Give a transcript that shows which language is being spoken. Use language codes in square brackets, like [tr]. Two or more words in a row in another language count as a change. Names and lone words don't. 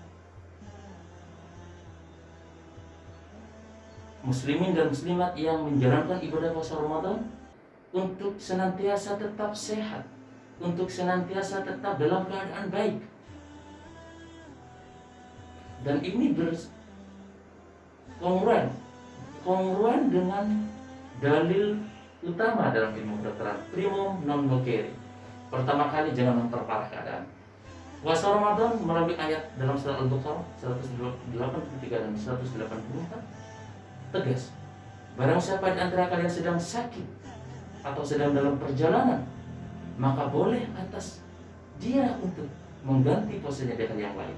[id] muslimin dan muslimat yang menjalankan ibadah puasa Ramadan untuk senantiasa tetap sehat, untuk senantiasa tetap dalam keadaan baik. Dan ini kongruan dengan dalil utama dalam ilmu kedokteran, [la] primum non nocere. [id] Pertama kali jangan memperparah keadaan. Puasa Ramadan melalui ayat dalam surat Al-Baqarah 183 dan 184 tegas, barang siapa di antara kalian sedang sakit atau sedang dalam perjalanan, maka boleh atas dia untuk mengganti puasanya dengan yang lain.